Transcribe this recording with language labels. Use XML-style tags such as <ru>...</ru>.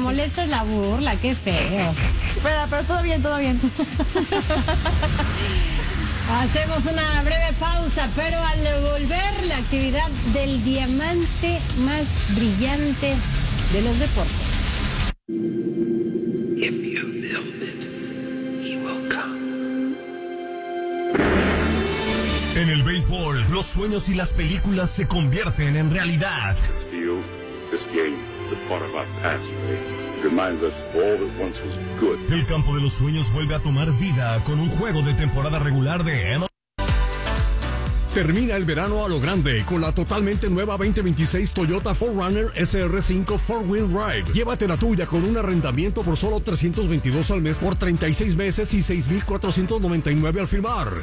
<es>Molesta es la burla, qué feo. Pero todo bien, todo bien. Hacemos una breve pausa, pero al volver, la actividad del diamante más brillante de los deportes.</es> <en>If you build it, he will come.</en> <es>En el béisbol, los sueños y las películas se convierten en realidad.</es> <en>This field, this game, it's a part of our past, right? Reminds us of all that once was good.</en> <es>El campo de los sueños vuelve a tomar vida con un juego de temporada regular de MLB. Termina el verano a lo grande con la totalmente nueva 2026 Toyota 4Runner SR5 4-Wheel Drive. Llévate la tuya con un arrendamiento por solo $322 al mes por 36 meses y $6,499 al firmar.</es>